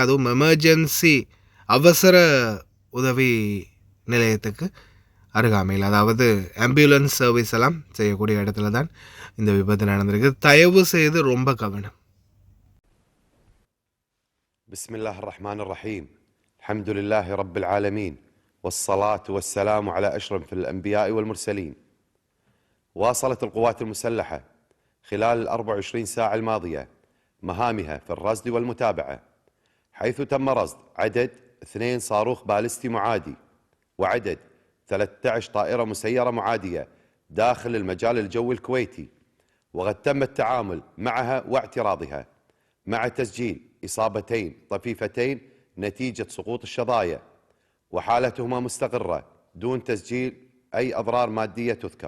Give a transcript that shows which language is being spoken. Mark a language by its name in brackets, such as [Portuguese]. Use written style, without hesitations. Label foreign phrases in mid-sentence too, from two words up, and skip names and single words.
[Tamil] அதுவும் எமர்ஜென்சி அவசர உதவி நிலையத்துக்கு அருகாமையில், அதாவது [English] ambulance service [Tamil] எல்லாம் செய்யக்கூடிய இடத்துல தான் இந்த விபத்து நடந்திருக்கு. தயவு செய்து ரொம்ப கவனம். [Arabic] بسم الله الرحمن الرحيم. الحمد لله رب العالمين. والصلاة والسلام على أشرف الأنبياء والمرسلين. واصلت القوات المسلحة خلال 24 ساعة الماضية مهامها في الرصد والمتابعة، حيث تم رصد عدد 2 صاروخ باليستي معادي وعدد 13 طائرة مسيرة معادية داخل المجال الجوي الكويتي، وقد تم التعامل معها واعتراضها مع تسجيل إصابتين طفيفتين نتيجة سقوط الشظايا، وحالتهما مستقرة دون تسجيل أي أضرار مادية تذكر.